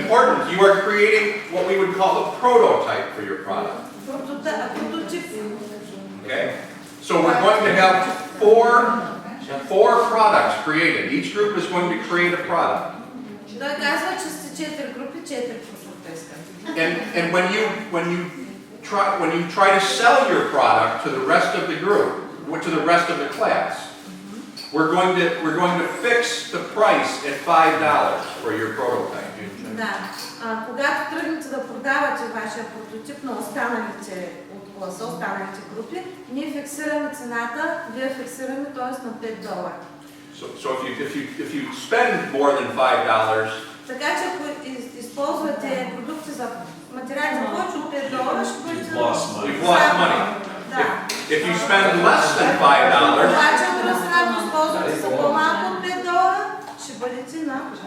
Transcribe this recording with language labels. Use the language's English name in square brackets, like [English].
[English] important, you are creating what we would call a prototype for your product. [Bulgarian] Прототип. [English] Okay? So we're going to have four products created. Each group is going to create a product. [Bulgarian] Той казва, че сте 4 групи, 4 продукта искат. [English] And when you try to sell your product to the rest of the group, to the rest of the class, we're going to fix the price at $5 for your prototype. [Bulgarian] Да. Когато тръгнете да продавате вашия прототип на останалите от класа, останалите групи, ние фиксираме цената, вие фиксираме, т.е. на $5. [English] So if you spend more than $5, [Bulgarian] така че ако използвате продукти за материали за повече от $5, ще бъдете... [English] you've lost money. [Bulgarian] Да. [English] If you spend less than $5, [Bulgarian] Обаче от друга страна, ако използвате за по-малко от $5, ще бъдете на...